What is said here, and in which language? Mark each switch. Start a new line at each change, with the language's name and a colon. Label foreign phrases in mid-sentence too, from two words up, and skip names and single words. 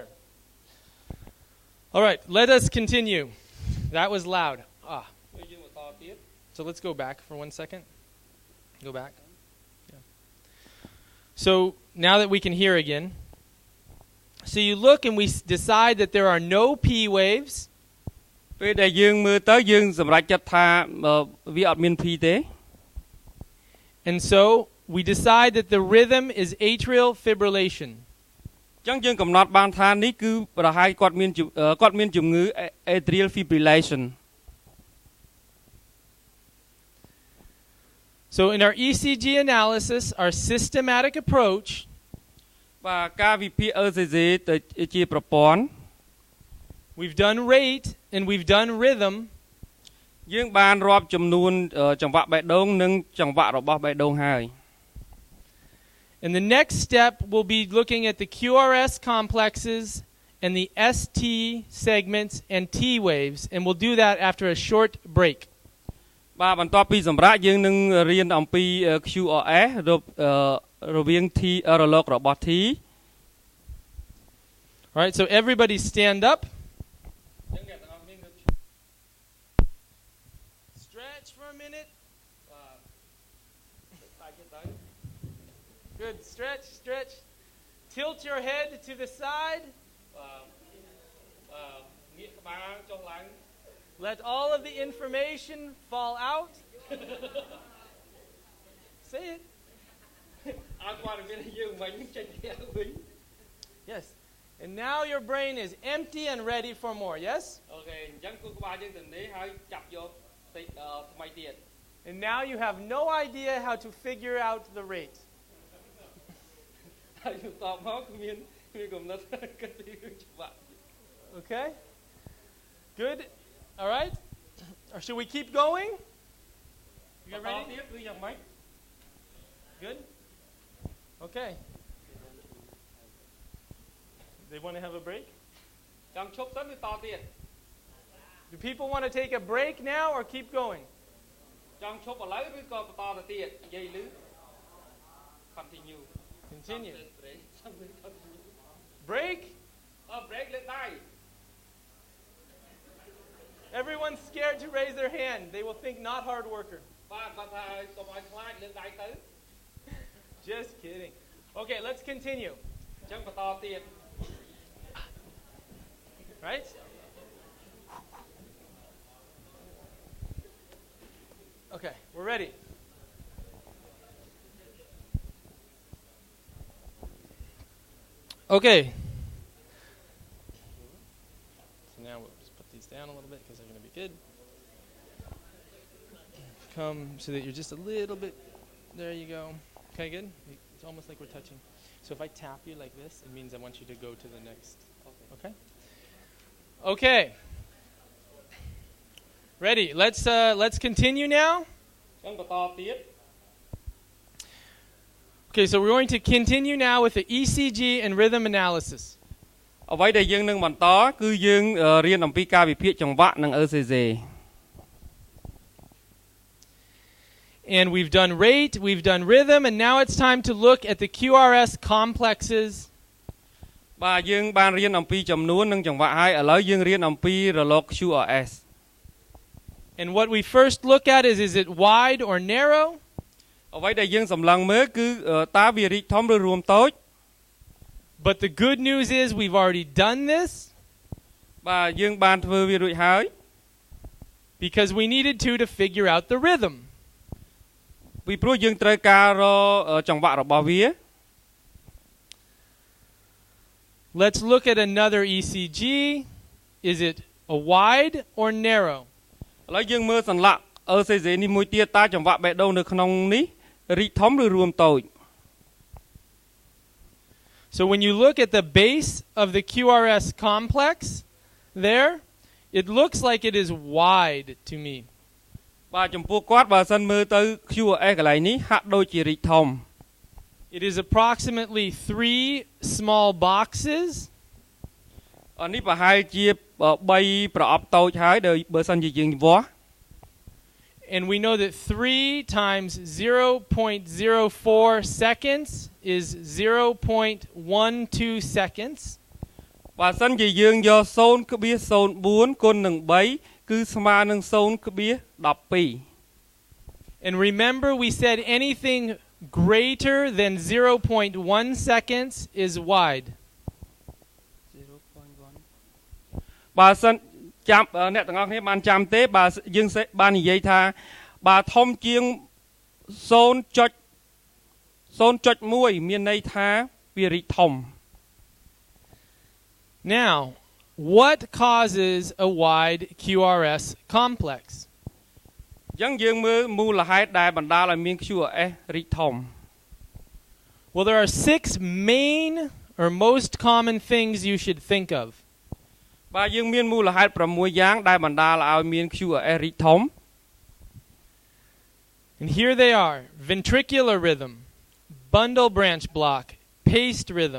English: All right, let us continue. That was loud. So let's go back for 1 second. Go back. Yeah. So now that we can hear again. So you look and we decide that there are no P waves.
Khmer: ពេលដែលយើងមើលទៅយើងសម្រេចចិត្តថាវាអត់មាន P ទេ
English: And so we decide that the rhythm is atrial fibrillation.
Khmer: អញ្ចឹងយើងកំណត់បានថានេះគឺប្រហែលគាត់មានជំងឺ
English: atrial fibrillation. So in our ECG analysis, our systematic approach,
Khmer: បាទការវិភាគ ECG ទៅជាប្រព័ន្ធ
English: we've done rate and we've done rhythm.
Khmer: យើងបានរាប់ចំនួនចង្វាក់បេះដូងនិងចង្វាក់របស់បេះដូងហើយ
English: And the next step will be looking at the QRS complexes and the ST segments and T waves, and we'll do that after a short break.
Khmer: បាទបន្ទាប់ពីសម្រាប់យើងនឹងរៀនអំពី QRS រវាង T រលករបស់ T.
English: All right, so everybody stand up. Stretch for a minute. Good. Stretch. Tilt your head to the side. Let all of the information fall out. Say it. Yes. And now your brain is empty and ready for more, yes?
Khmer: អូខេអញ្ចឹងគូក្បាលយើងទៅនេះហើយចាប់យកតិចថ្មីទៀត
English: And now you have no idea how to figure out the rate.
Khmer: ហើយយើងតបមកគឺមានកំណត់គិតពីរឿងច្បាប់
English: Okay? Good. All right? Or should we keep going? You get ready?
Khmer: ទៀតគឺយ៉ាងម៉េច
English: Good? Okay. They want to have a break?
Khmer: ចង់ឈប់សិនឬតទៀត
English: Do people want to take a break now or keep going?
Khmer: ចង់ឈប់ឥឡូវឬក៏បន្តទៅទៀតនិយាយលឺ continue
English: Continue. Break?
Khmer: break លើកដៃ
English: Everyone's scared to raise their hand. They will think not hard worker.
Khmer: បាទគាត់ថាកុំឲ្យខ្លាចលើកដៃទៅ
English: Just kidding. Okay, let's continue.
Khmer: អញ្ចឹងបន្តទៀត
English: Right? Okay, we're ready. Okay. So now we'll just put these down a little bit because they're going to be good. Come so that you're just a little bit. There you go. Okay, good. It's almost like we're touching. So if I tap you like this, it means I want you to go to the next. Okay. Okay. Ready? Let's continue now.
Khmer: អញ្ចឹងបន្តទៀត
English: Okay, so we're going to continue now with the ECG and rhythm analysis.
Khmer: អ្វីដែលយើងនឹងបន្តគឺយើងរៀនអំពីការវិភាគចង្វាក់និង ECG
English: And we've done rate, we've done rhythm, and now it's time to look at the QRS complexes.
Khmer: បាទយើងបានរៀនអំពីចំនួននិងចង្វាក់ហើយឥឡូវយើងរៀនអំពីរលក QRS
English: And what we first look at is it wide or narrow?
Khmer: អ្វីដែលយើងសម្លឹងមើលគឺតើវារីកធំឬរួមតូច
English: But the good news is we've already done this.
Khmer: បាទយើងបានធ្វើវារួចហើយ
English: Because we needed to figure out the rhythm.
Khmer: ពីព្រោះយើងត្រូវការរកចង្វាក់របស់វា
English: Let's look at another ECG. Is it a wide or narrow?
Khmer: ឥឡូវយើងមើលសន្លាក់ ECG នេះមួយទៀតតើចង្វាក់បេះដូងនៅក្នុងនេះរីកធំឬរួមតូច
English: So when you look at the base of the QRS complex there, it looks like it is wide to me.
Khmer: បាទចំពោះគាត់បើសិនមើលទៅ QRS កន្លែងនេះហាក់ដូចជារីកធំ
English: It is approximately 3 small boxes.
Khmer: នេះប្រហែលជា3ប្រអប់តូចហើយដោយបើសិនជាយើងវាស់
English: And we know that 3 times 0.04 seconds is 0.12 seconds.
Khmer: បើសិនជាយើងយក 0.04 គុណនឹង3គឺស្មើនឹង 0.12
English: And remember we said anything greater than 0.1 seconds is wide.
Khmer: បើសិនចាំអ្នកទាំងអស់គ្នាបានចាំទេបើយើងបាននិយាយថាបើធំជាង 0.1 មានន័យថាវារីកធំ
English: Now, what causes a wide QRS complex?
Khmer: អញ្ចឹងយើងមើលមូលហេតុដែលបណ្ដាលឲ្យមាន QRS រីកធំ
English: Well, there are 6 main or most common things you should think of.
Khmer: បាទយើងមានមូលហេតុ6យ៉ាងដែលបណ្ដាលឲ្យមាន QRS រីកធំ
English: And here they are: ventricular rhythm, bundle branch block, paced rhythm.